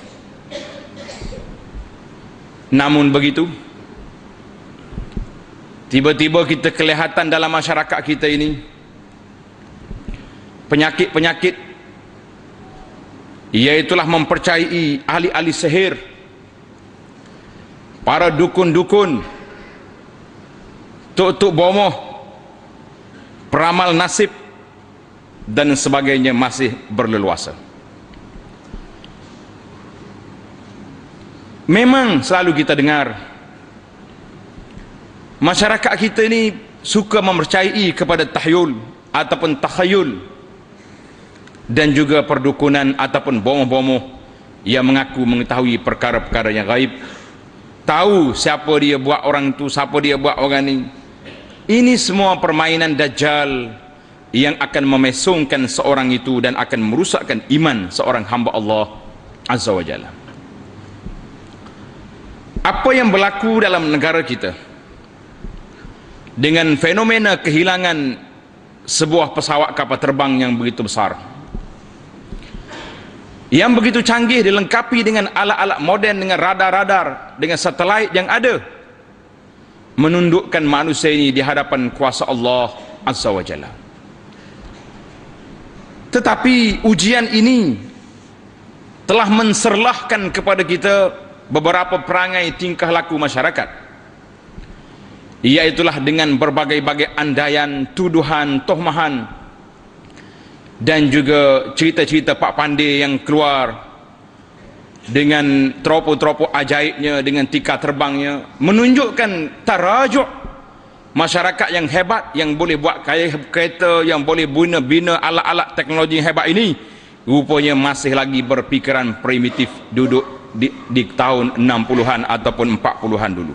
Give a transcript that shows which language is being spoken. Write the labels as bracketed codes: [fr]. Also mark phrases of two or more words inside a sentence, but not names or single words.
[ms] Namun begitu, tiba-tiba kita kelihatan dalam masyarakat kita ini penyakit-penyakit, iaitulah mempercayai ahli-ahli sihir, para dukun-dukun, tuk-tuk bomoh, peramal nasib dan sebagainya masih berleluasa. Memang selalu kita dengar masyarakat kita ini suka mempercayai kepada tahyul ataupun takhayul, dan juga perdukunan ataupun bomoh-bomoh yang mengaku mengetahui perkara-perkara yang gaib, tahu siapa dia buat orang tu, siapa dia buat orang ni. Ini semua permainan dajjal yang akan memesongkan seorang itu dan akan merusakkan iman seorang hamba [ar] الله عز وجل. [ms] Apa yang berlaku dalam negara kita dengan fenomena kehilangan sebuah pesawat kapal terbang yang begitu besar, yang begitu canggih, dilengkapi dengan alat-alat moden, dengan radar-radar, dengan satelit yang ada, menundukkan manusia ini di hadapan kuasa [ar] الله عز وجل. [ms] Tetapi ujian ini telah menserlahkan kepada kita beberapa perangai tingkah laku masyarakat, iaitulah dengan berbagai-bagai andaian, tuduhan, tohmahan, dan juga cerita-cerita Pak Pandey yang keluar dengan teropo-teropo ajaibnya, dengan tika terbangnya, menunjukkan tarajuk masyarakat yang hebat, yang boleh buat kereta, yang boleh bina alat-alat teknologi yang hebat ini, rupanya masih lagi berpikiran primitif, duduk di tahun 60-an ataupun 40-an dulu.